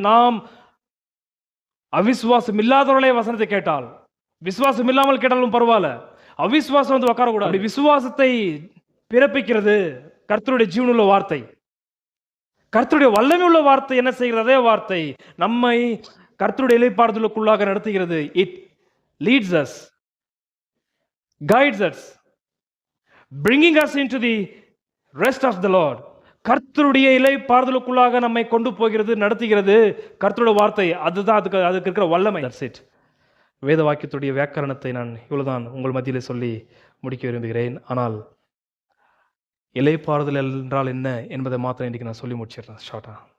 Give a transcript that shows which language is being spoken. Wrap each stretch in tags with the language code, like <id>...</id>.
<ta>நாம் அவிசுவாசம் இல்லாதவர்களே வசனத்தை கேட்டால், விசுவாசம் இல்லாமல் கேட்டாலும் பரவாயில்ல, அவிசுவாசம் வந்து உட்காரக்கூடாது. விசுவாசத்தை பிறப்பிக்கிறது கர்த்தருடைய ஜீவனுள்ள வார்த்தை. கர்த்தருடைய வல்லமை உள்ள வார்த்தை என்ன செய்கிறது? அதே வார்த்தை நம்மை கர்த்தருடைய இளைப்பாறுதலுக்குள்ளாக நடத்துகிறது.</ta> <en>It leads us, guides us, bringing us into the rest of the Lord.</en> <ta>கர்த்தருடைய இளைப்பாறுதலுக்குள்ளாக நம்மை கொண்டு போகிறது, நடத்துகிறது கர்த்தருடைய வார்த்தை. அதுதான் அதுக்கு இருக்கிற வல்லமை.</ta> <en>That's it.</en> <ta>வேத வாக்கியத்துடைய வியாக்கரணத்தை நான் இவ்வளவுதான் உங்கள் மத்தியிலே சொல்லி முடிக்க விரும்புகிறேன். ஆனால் இளைப்பாறுதல் என்றால் என்ன என்பதை மாத்திரம் இன்றைக்கு நான் சொல்லி முடிச்சிடுறேன் ஷார்ட்டா.</ta>